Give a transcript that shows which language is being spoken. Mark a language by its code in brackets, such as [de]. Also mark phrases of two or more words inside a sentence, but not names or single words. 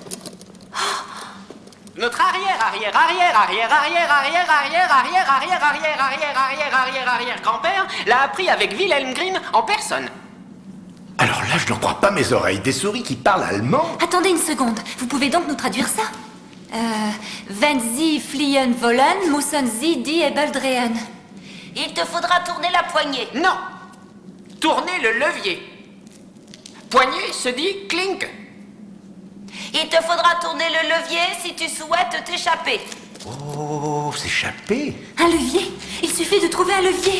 [fr] Notre arrière grand-père l'a appris avec Wilhelm Grimm en personne. Alors là, je n'en crois pas mes oreilles. Des souris qui parlent allemand? Attendez une seconde. Vous pouvez donc nous traduire ça? [de] Wenn Sie fliehen wollen, müssen Sie die Ebel drehen. [fr] Il te faudra tourner la poignée. Non. Tournez le levier. Poignée se dit clink. Il te faudra tourner le levier si tu souhaites t'échapper. Oh, s'échapper? Un levier? Il suffit de trouver un levier.